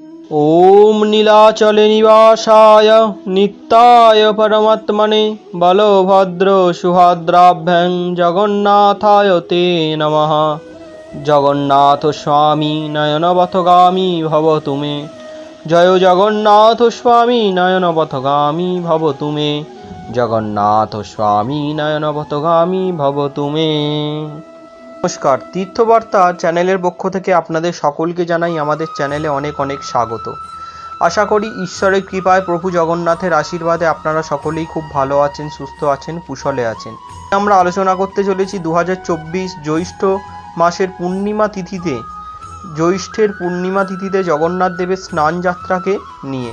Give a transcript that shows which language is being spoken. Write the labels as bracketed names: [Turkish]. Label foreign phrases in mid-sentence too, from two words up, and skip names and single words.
[Sanskrit] ओम नीलाचले निवासाय नित्याय परमात्मने बलभद्र सुभद्राभ्यां जगन्नाथाय ते नमः। जगन्नाथ स्वामी नयनपथगामी भवतु मे। जय जगन्नाथ स्वामी नयनपथगामी भवतु मे। जगन्नाथ स्वामी नयनपथगामी भवतु मे। [Bangla] নমস্কার, তীর্থবার্তা চ্যানেলের পক্ষ থেকে আপনাদের সকলকে জানাই আমাদের চ্যানেলে অনেক অনেক স্বাগত। আশা করি ঈশ্বরের কৃপায় প্রভু জগন্নাথের আশীর্বাদে আপনারা সকলেই খুব ভালো আছেন, সুস্থ আছেন, কুশলে আছেন। আমরা আলোচনা করতে চলেছি 2024 জ্যৈষ্ঠ মাসের পূর্ণিমা তিথিতে, জ্যৈষ্ঠের পূর্ণিমা তিথিতে জগন্নাথ দেবের স্নান যাত্রাকে নিয়ে।